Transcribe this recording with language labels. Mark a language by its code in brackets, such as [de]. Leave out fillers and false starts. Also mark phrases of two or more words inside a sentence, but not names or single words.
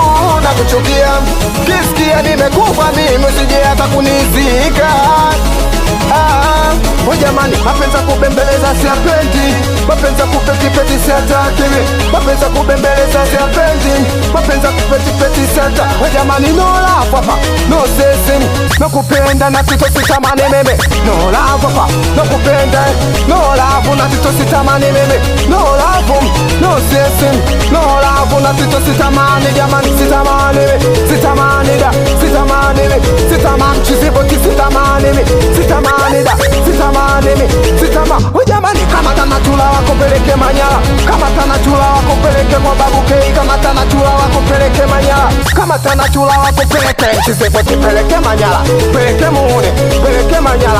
[sw] Nakuchukia kisikia nimekufa mimi usije hata kunizika. Jamani, mapenzi kubembeleza siyapendi, mapenzi kupetipeti siyataki, mapenzi kubembeleza siyapendi, mapenzi kupetipeti siyataki. Jamani, [en] no love [sw] hapa, [en] no session, [sw] no kupenda na tito sitamani meme. [en] No love [sw] hapa, no kupenda, [en] no love [sw] na tito sitamani meme. [en] No love, no session, no love [sw] na tito sitamani. Jamani, sitamani, sitamani da, sitamani, sitamani chiziboti sitamani, sitamani da, sitamani sitama. Jamani, kama tana chula wako peleke Manyara, kama tana chula wako peleke kwa babu Kei, kama tana chula wako peleke Manyara, kama tana chula wako peleke Chisepoti peleke Manyara, peleke Muhune, peleke Manyara.